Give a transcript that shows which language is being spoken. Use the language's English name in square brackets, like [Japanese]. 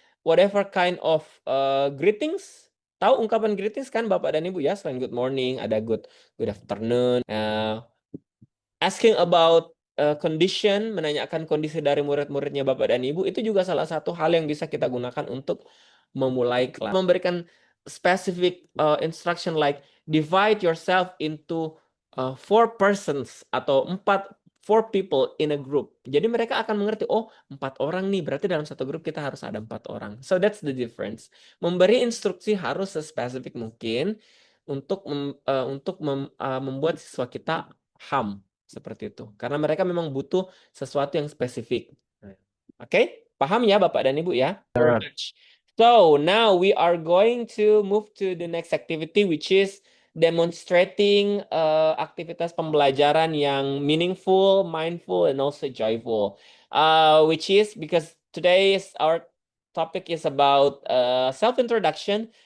[English] Whatever kind of greetings. [Indonesian] Tahu ungkapan greetings kan Bapak dan Ibu ya? Selain good morning, ada good afternoon. [English] Asking about condition, [Indonesian] menanyakan kondisi dari murid-muridnya Bapak dan Ibu, itu juga salah satu hal yang bisa kita gunakan untuk memulai kelas. [English] Memberikan specific instruction like divide yourself into 4 persons atau 4 people in a group. [Indonesian] Jadi mereka akan mengerti, oh 4 orang nih, berarti dalam satu grup kita harus ada 4 orang. [English] So that's the difference. [Indonesian] Memberi instruksi harus sespesifik mungkin untuk membuat siswa kita paham seperti itu. Karena mereka memang butuh sesuatu yang spesifik. Oke? Paham ya Bapak dan Ibu ya? [English] Very much. So, now we are going to move to the next activity which is demonstrating [Indonesian] aktivitas pembelajaran yang [English] meaningful, mindful, and also joyful. Which is because today's our topic is about self-introduction.